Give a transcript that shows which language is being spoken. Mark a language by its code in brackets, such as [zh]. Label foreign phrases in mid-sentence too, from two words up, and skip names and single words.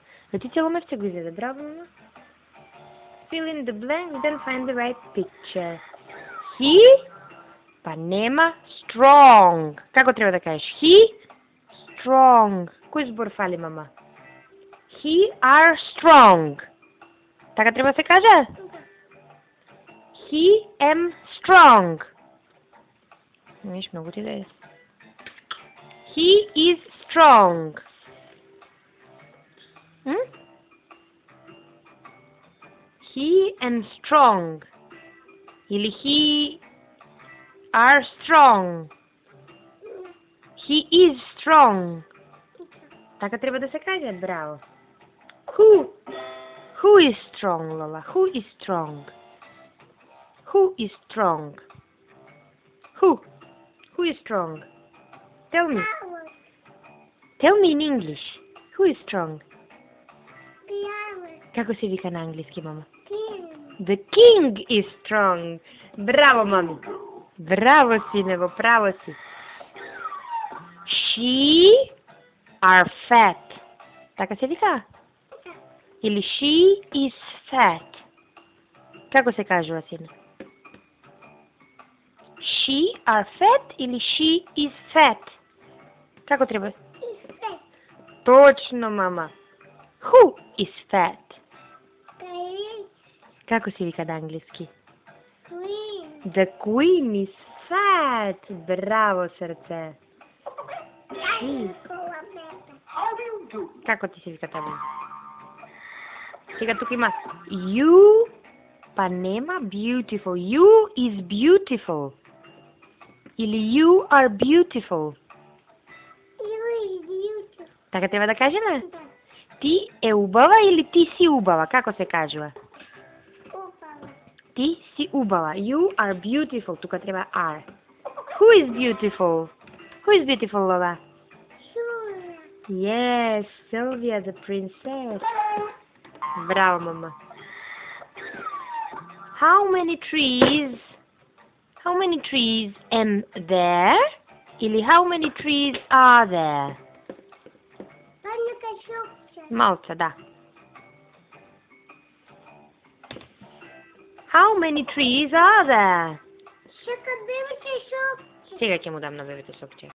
[mk] Летица Лумевце го изеде. Браво, мама. [en] Fill in the blank, then find the right picture. He, [mk] па нема, strong. Како треба да кажеш? [en] He, strong. [mk] Кој збор фали, мама? [en] He are strong. [mk] Така треба да се каже? [en] He am strong. [mk] Виж, много ти да е. [en] He is strong. He am strong. Или he are strong. He is strong. [mk] Така треба да се каже, браво. [en] Who is strong, Lola? Who is strong? Who is strong? Who is strong? Tell me. Tell me in English. Who is strong? [mk] Како се вика на англиски, мама? [en] The king is strong. [mk] Браво, мами. Браво, синево, право си. [en] She are fat. [mk] Така се вика? Или [en] she is fat. [mk] Како се кажува, сине? [en] She are fat или she is fat? [mk] Како треба? Точно, мама. [en] Who is fat? [mk] Како се вика на англиски? [en] The queen is fat. [mk] Браво, срце. Како ти се вика табе? Сега тук има you, па нема beautiful. [en] You is beautiful. Или you are beautiful. [mk] Така треба да кажеме? Ти е убава или ти си убава? Како се кажува? Ти си убава. [en] You are beautiful. [mk] Тука треба [en] are. Who is beautiful? Who is beautiful, Lola? Yes, Sylvia the princess. [mk] Браво, мама. [en] How many trees am there? Или how many trees are there? [mk] Малце, да. [en] How many trees are there? [mk] Сега ќе му дам на бебето сопче.